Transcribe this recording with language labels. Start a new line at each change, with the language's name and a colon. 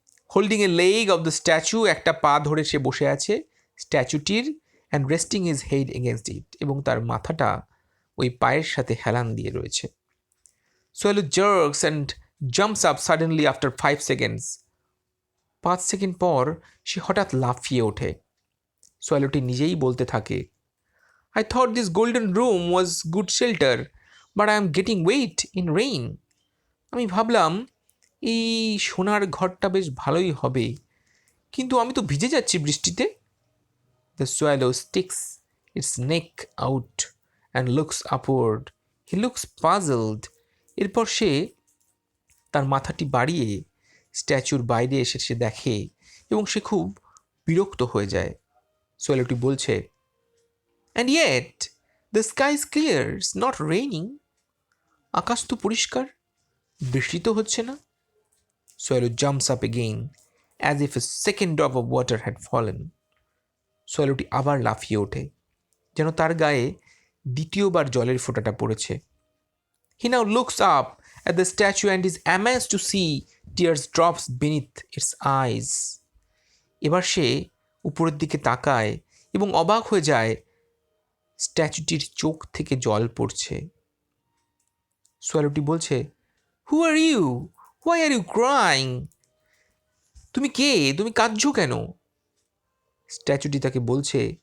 English: holding a leg of the statue,
Bangla: একটা পা ধরে সে বসে আছে স্ট্যাচুটির,
English: and resting his head against it,
Bangla: এবং তার মাথাটা ওই পায়ের সাথে হেলান দিয়ে রয়েছে।
English: swallow jerks and jumps up suddenly after 5 seconds,
Bangla: 5 second পর সে হঠাৎ লাফিয়ে ওঠে। সোয়ালোটি নিজেই বলতে থাকে,
English: I thought this golden room was good shelter, but I am getting wet in rain.
Bangla: আমি ভাবলাম এই সোনার ঘরটা বেশ ভালোই হবে, কিন্তু আমি তো ভিজে যাচ্ছি বৃষ্টিতে।
English: The swallow sticks its neck out and looks upward. He looks puzzled.
Bangla: এরপর সে তার মাথাটি বাড়িয়ে স্ট্যাচুর বাইরে এসে সে দেখে, এবং সে খুব বিরক্ত হয়ে যায়। সোয়ালোটি বলছে,
English: And yet, the sky is clear, it's not raining.
Bangla: আকাশ তো পরিষ্কার, বৃষ্টি তো হচ্ছে না।
English: Swallow jumps up again, as if a second drop of water had fallen.
Bangla: সোয়ালোটি আবার লাফিয়ে ওঠে, যেন তার গায়ে দ্বিতীয়বার জলের ফোঁটাটা পড়েছে।
English: He now looks up at the statue and is amazed to see tears drops beneath its eyes.
Bangla: এবার সে উপরের দিকে তাকায় এবং অবাক হয়ে যায়, স্ট্যাচুটির চোখ থেকে জল পড়ছে। সোয়ালোটি বলছে,
English: who are you, why are you crying,
Bangla: তুমি কে, তুমি কাঁদছো কেন? স্ট্যাচুটি তাকে বলছে,